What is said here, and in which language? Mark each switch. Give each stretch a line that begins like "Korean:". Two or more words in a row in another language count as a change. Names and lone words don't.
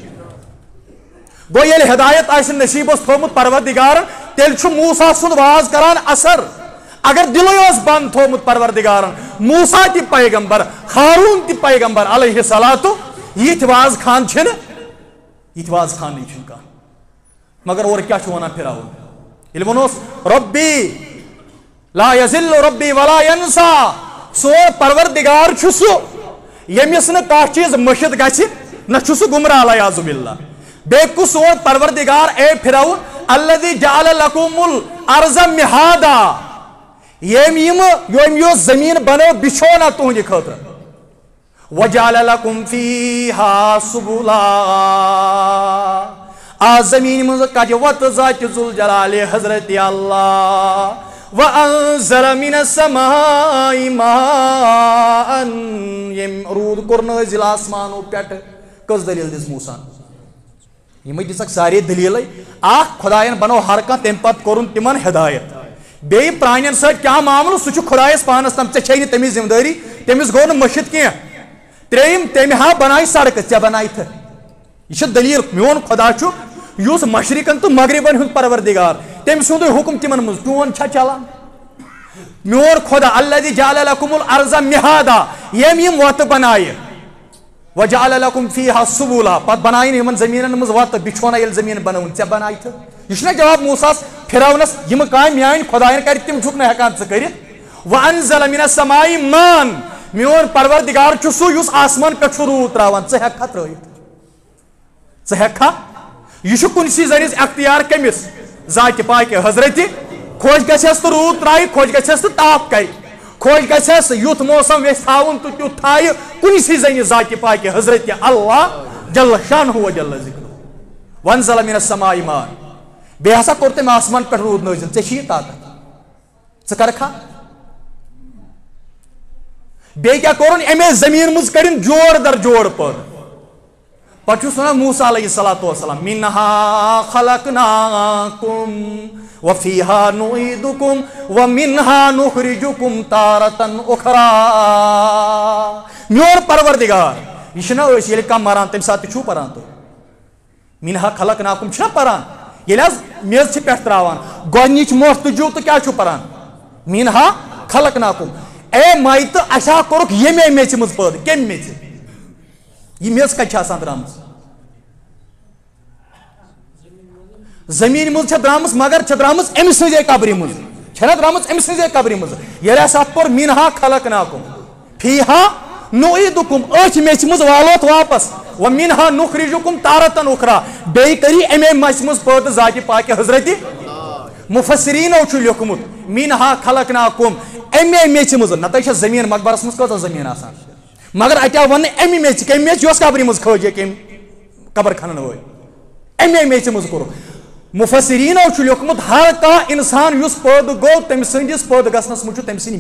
Kashmiri: گوٚو ییٚلہِ ہدایت آسہِ نصیٖبس تھوٚومُت پروردگارن تیٚلہِ چھُ موسیٰ سُنٛد واز کران اثر اگر دِلٕے اوس بنٛد تھوٚومُت پروردگارن موسیٰ تہِ پیغمبر ہارون تہِ پیغمبر
Arabic: علیہ الصلوۃ
Kashmiri: یِتھۍ واز خان چھِنہٕ یِتھۍ واز خانٕے چھُنہٕ کانٛہہ مگر اورٕ کیٛاہ چھُ ونان پھِرَوُن ییٚلہِ ووٚنُس رۄبی
Arabic: لا یزل ربی ولا ینسا
Kashmiri: سون پروردگار چھُ سُہ ییٚمِس نہٕ کانٛہہ چیٖز مٔشِتھ گژھِ نہ چھُ سُہ گمراہ
Arabic: العیاذ باللہ
Kashmiri: بیٚیہِ کُس سون پروردگار اے پھِرَوُن
Arabic: الذی جعل لکم الارض مہادا
Kashmiri: ییٚمۍ یۄس زمیٖن بنٲو بِچھونا تُہنٛدِ خٲطرٕ
Arabic: وجعل لکم فیہا سبلا
Kashmiri: آز زمیٖنہِ منٛز کڑِ وتہٕ ذاتِ ذوالجلالِ حضرتِ اللہ
Arabic: وانزل من السماء ماء
Kashmiri: ییٚمۍ روٗد کوٚر نٲزِل آسمانو پٮ۪ٹھٕ کٔژ دٔلیٖل دِژ موسیٰ یِمے دِژکھ سارے دٔلیٖلے اکھ خۄدایَن بنوو ہر کانٛہہ تمہِ پتہٕ کوٚرُن تِمن ہدایت بیٚیہِ پرانٮ۪ن سۭتۍ کیٛاہ معاملہٕ سُہ چھُ خۄدایس پانس تام ژےٚ چھے نہٕ تٔمِچ ذمہٕ دٲری تٔمِس گوٚو نہٕ مٔشِتھ کینٛہہ ترٛیٚیِم تٔمۍ ہا بنایہِ سڑکہٕ ژےٚ بنایتھٕ یہِ چھِ دٔلیٖل میون خۄدا چھُ یُس مشرقن تہٕ مغربن ہُنٛد پروردگار تم سند حکم تمن مز چون چھا چلان میون خدا
Arabic: الذی جعل لكم الارض مہادا
Kashmiri: یم یم وت بنائے
Arabic: وجعل لكم فيها سبلا
Kashmiri: پت بنائن یمن زمینن مز وت بچھونا یل زمین بنون ژے بنائت یہ چھنا جواب موسیٰ فرعونس یم کام میان خدایان کر تم چھک نہ ہیکان ژٕ کٔرِتھ
Arabic: وانزل من السماء ماء
Kashmiri: میون پروردگار چھ سُہ یُس آسمان پٮ۪ٹھ چھُ روٗد تراوان ژٕ ہیکھا ترٲیِتھ ژٕ ہیکھا یہ چھُ کُنسی زٔنِس اختیار کٔمِس ذاتِ پاکہِ حضرت خۄش گژھٮ۪س تہٕ روٗد ترٛایہِ خۄش گژھٮ۪س تہٕ تاپھ کرِ خۄش گژھٮ۪س یُتھ موسم ویژھِ تھاوُن تہٕ تیُتھ تھایہِ کُنسی زٔنہِ ذاتِ پاکہِ حضرت اللہ
Arabic: جل شانہ و جل ذکرہ وانزل من السماء ماء
Kashmiri: بیٚیہِ ہسا کوٚر تٔمۍ آسمان پٮ۪ٹھ روٗد نٲزِل ژےٚ چھِ یہِ طاقت ژٕ کرکھا بیٚیہِ کیٛاہ کوٚرُن اَمے زٔمیٖن منٛز کٔڑِن جوڑ در جوڑ پٲدٕ پتہٕ چھُس وَنان موسیٰ
Arabic: علیہ الصلاۃ والسلام منہا خلقناکم وفیہا نعیدکم ومنہا نخرجکم تارةً اخرى
Kashmiri: میون پروردگار یہ چھُنہ أسۍ ییٚلہِ کانٛہہ مران تمہِ ساتہٕ تہِ چھُو پران تُہۍ
Arabic: منہا خلقناکم
Kashmiri: چھُنہ پران ییٚلہِ حظ میٚژ چھِ پٮ۪ٹھ تراوان گۄڈنِچ موٚٹھ تُجِو تہٕ کیٛاہ چھُو پران
Arabic: منہا خلقناکم
Kashmiri: اے ماے تہٕ اَسہِ ہا کوٚرُکھ ییٚمے میٚژِ منٛز پٲدٕ کمہِ میٚژِ یہ میٚژ کتہِ چھِ آسان درامٕژ زمین مز درامٕژ مگر چھِ درامٕژ أمۍ سٕنٛزے قبرِ منٛز چھَنہ درامٕژ أمۍ سٕنٛزے قبرِ منٛز ییٚلہِ اَسہِ اَتھ پوٚر
Arabic: منہا خلقناکم فیہا نعیدکم
Kashmiri: أتھۍ میٚژِ منٛز والوتھ واپس
Arabic: ومنہا نخرجکم تارةً اخرى
Kashmiri: بیٚیہِ کٔری اَمے مژھِ منٛز پٲدٕ ذاتِ پاکہِ حضرت مفسریٖنو چھُ لیوکھمُت
Arabic: منہا خلقناکم
Kashmiri: اَمے میٚژِ منٛز نتہٕ چھےٚ زٔمیٖن مقبرس منٛز کۭژاہ زٔمیٖن آسان مگر اتہِ آو وننہٕ اَمہِ میٚژِ کمہِ میٚژِ یۄس قبرِ منٛز کھٲجے کمہِ قبر کھنن وٲلۍ اَمے میٚژِ منٛز کوٚرُکھ مفسریٖنو چھُ لیوکھمُت ہر کانٛہہ اِنسان یُس پٲدٕ گوٚو تٔمۍ سٕنٛدِس پٲدٕ گژھنس منٛز چھُ تٔمۍ سٕنٛدِ